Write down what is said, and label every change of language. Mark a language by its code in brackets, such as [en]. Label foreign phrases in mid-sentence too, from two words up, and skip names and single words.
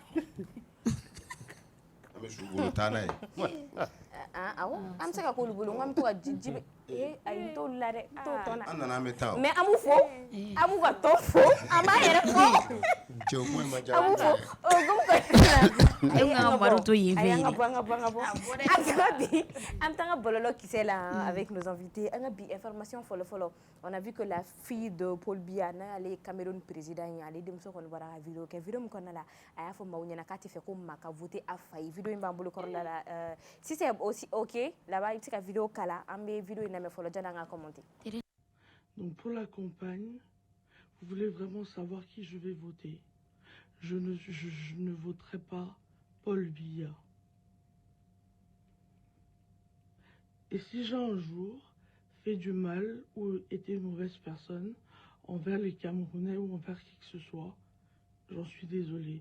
[bm] awɔ an bɛ se ka k'olu bolo n ko an bɛ to ka jibe ayi n t'olu la dɛ n t'o tɔn na an nana an bɛ taa mais an b'u fɔ an b'u ka tɔn fɔ an b'a yɛrɛ fɔ cɛw kuma ma diya an b'u fɔ e ka ka baro to yen fɛ yen an ka bɔ an t'an ka bɔlɔlɔ kisɛ la [fr] avec nos invités [bm] an ka bi information fɔlɔ [fr] on a vu que la fille de Paul Biya [bm] n'ale Cameroun président ye ale denmuso kɔni bɔra ka vidéo kɛ vidéo min kɔnɔna la a y'a fɔ maaw ɲɛna k'a tɛ fɛ ko maa ka voter a fa ye vidéo in b'an bolo kɔrɔla la si [fr] c'est aussi ok là-bas [bm] i bɛ se ka vidéo kala an bɛ vidéo in lamɛn fɔlɔ janni an ka commenter. [fr] Donc pour la campagne, vous voulez vraiment savoir qui je vais voter. Je ne voterai pas Paul Biya. Et si j'ai un jour fait du mal ou été une mauvaise personne envers les Camerounais ou envers qui que ce soit, j'en suis désolée.